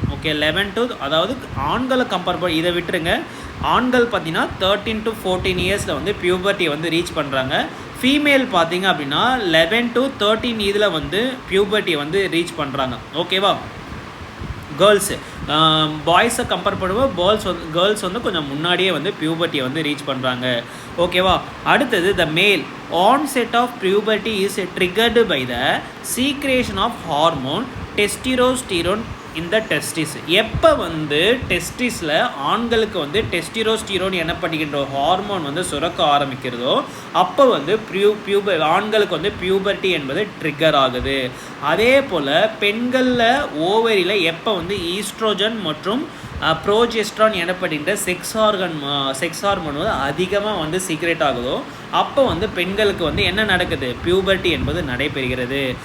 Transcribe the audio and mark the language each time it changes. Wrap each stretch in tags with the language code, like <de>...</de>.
<ta>Okay 11 to அதாவது ஆண்களை compare பண்ணி இதை விட்டுருங்க, ஆண்கள் பார்த்தீங்கன்னா 13 to 14 இயர்ஸில் வந்து பியூபர்ட்டியை வந்து ரீச் பண்ணுறாங்க. ஃபீமேல் பார்த்தீங்க அப்படின்னா 11 to 13 இதில் வந்து பியூபர்ட்டியை வந்து ரீச் பண்ணுறாங்க. ஓகேவா? கேர்ள்ஸு பாய்ஸை கம்பேர் பண்ணும்போது கேர்ள்ஸ் வந்து கொஞ்சம் முன்னாடியே வந்து பியூபர்ட்டியை வந்து ரீச் பண்ணுறாங்க. ஓகேவா? அடுத்தது</ta> <en>The male onset of puberty is triggered by the secretion of hormone testosterone in the testis.</en> <ta>எப்போ வந்து டெஸ்டிஸில் ஆண்களுக்கு வந்து டெஸ்டிரோஸ்டிரோன் எனப்படுகின்ற ஹார்மோன் வந்து சுரக்க ஆரம்பிக்கிறதோ அப்போ வந்து ஆண்களுக்கு வந்து பியூபர்ட்டி என்பது ட்ரிகர் ஆகுது. அதே போல் பெண்களில் ஓவரியில் எப்போ வந்து ஈஸ்ட்ரோஜன் மற்றும் ப்ரோஜெஸ்ட்ரான் எனப்படுகின்ற செக்ஸ் ஹார்மோன் வந்து அதிகமாக வந்து சீக்ரெட் ஆகுதோ அப்போ வந்து பெண்களுக்கு வந்து என்ன நடக்குது, பியூபர்ட்டி என்பது நடைபெறுகிறது.</ta>